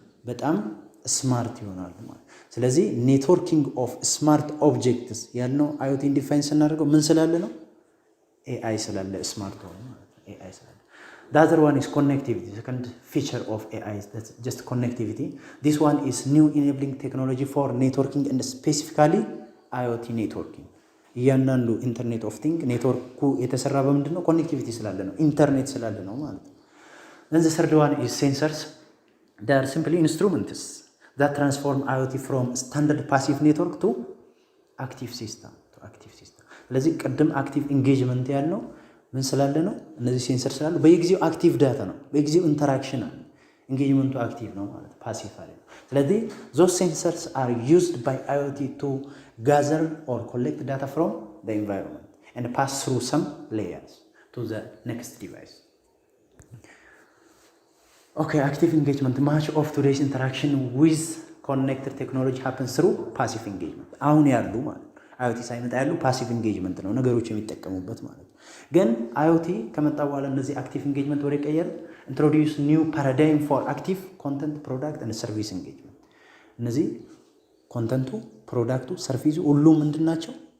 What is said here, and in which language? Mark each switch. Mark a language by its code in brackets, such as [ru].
[am] በጣም ስማርት ይሆናሉ ማለት። ስለዚህ ኔትወርኪንግ ኦፍ ስማርት ኦብጀክትስ ያልነው IoTን ዲፋይን ስናደርገው ምን ስላለ ነው? AI ስላለ ስማርት ሆነ ማለት ነው። AI ስላለ [en] the other one is connectivity. The second feature of AI is that's just connectivity. This one is new enabling technology for networking and specifically IoT networking. [am] እያንዳንዱ ኢንተርኔት ኦፍ ቲንግ ኔትወርኩ የተሰራ በምንድን ነው? ኮኔክቲቪቲ ስላለ ነው፣ ኢንተርኔት ስላለ ነው ማለት ነው። [en] then the third one is sensors. They are simply instruments that transform IoT from standard passive network to active system. [am] ስለዚህ ቅድም አክቲቭ ኢንጌጅመንት ያልነው ምን ስላለ ነው? እነዚህ ሴንሰር ስላሉ በየጊዜው አክቲቭ ዳታ ነው፣ በየጊዜው ኢንተራክሽን አለ። ኢንጌጅመንቱ አክቲቭ ነው ማለት ፓሲቭ አይደለም። [en] ስለዚህ those sensors are used by IoT to gather or collect data from the environment and pass through some layers to the next device. Okay, active engagement. Much of today's interaction with connected technology happens through passive engagement. [am] አሁን ያሉ ማለት IoT ሳይመጣ ያሉ ፓሲቭ ኢንጌጅመንት ነው ነገሮች የሚጠቀሙበት ማለት ነው። ግን IoT ከመጣ በኋላ እነዚህ አክቲቭ ኢንጌጅመንት ወደ ቀየረ [en] ኢንትሮዲዩስ ኒው ፓራዳይም ፎር አክቲቭ ኮንተንት ፕሮዳክት ኤንድ ሰርቪስ ኢንጌጅመንት። [am] እነዚህ ኮንተንቱ፣ ፕሮዳክቱ፣ ሰርቪሱ ሁሉም ምንድናቸው?